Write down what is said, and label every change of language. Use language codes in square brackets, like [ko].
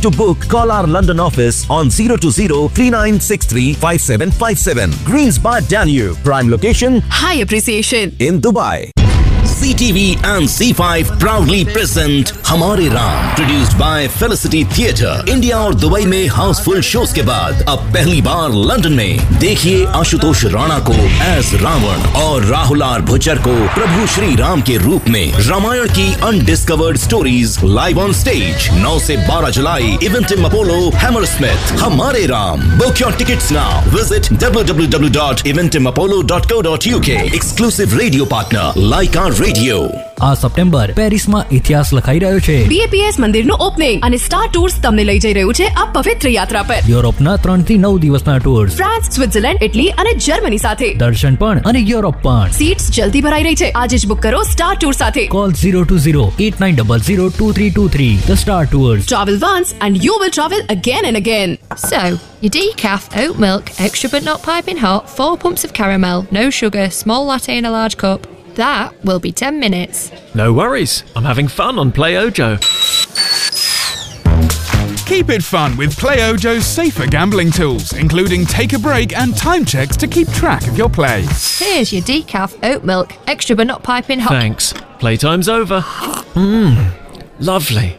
[en] To book, call our London office on 020-3963-5757. Greens by Danube. Prime location. High appreciation. In Dubai. ZTV and C5 proudly present Hamari Ram, produced by Felicity Theatre. [hi] India और Dubai में houseful shows के बाद, अब पहली बार London में। Dekhiye Ashutosh Rana ko as Ravan aur Rahul R. भूचर को प्रभु श्री राम के रूप में। रामायण की [en] undiscovered stories live on stage। 9 se 12 July, Eventim Apollo, Hammersmith, Hamari Ram. Book your tickets now. Visit www.eventimapollo.co.uk. Exclusive radio partner, like our radio. [gu] આ September પેરિસમાં ઇતિહાસ લખાઈ રહ્યો છે. બીએપીએસ મંદિરનું ઓપનિંગ અને સ્ટાર ટૂર્સ તમને લઈ જઈ રહ્યું છે આ પવિત્ર યાત્રા પર. યુરોપના 3-9 દિવસના ટૂર્સ, ફ્રાન્સ, સ્વિટ્ઝરલેન્ડ, ઇટલી અને જર્મની સાથે દર્શન પણ અને યુરોપ પણ. સીટ્સ જલ્દી ભરાઈ રહી છે, આજે જ બુક કરો સ્ટાર ટૂર સાથે. Call 02089002323 the star tours. [en] Travel once and you will travel again and again. So you decaf oat milk extra but not piping hot, 4 pumps of caramel, no sugar, small latte in a large cup. That will be 10 minutes. No worries. I'm having fun on Play Ojo. Keep it fun with Play Ojo's safer gambling tools, including take a break and time checks to keep track of your play. Here's your decaf oat milk, extra but not piping hot. Thanks. Playtime's over. Mmm, lovely.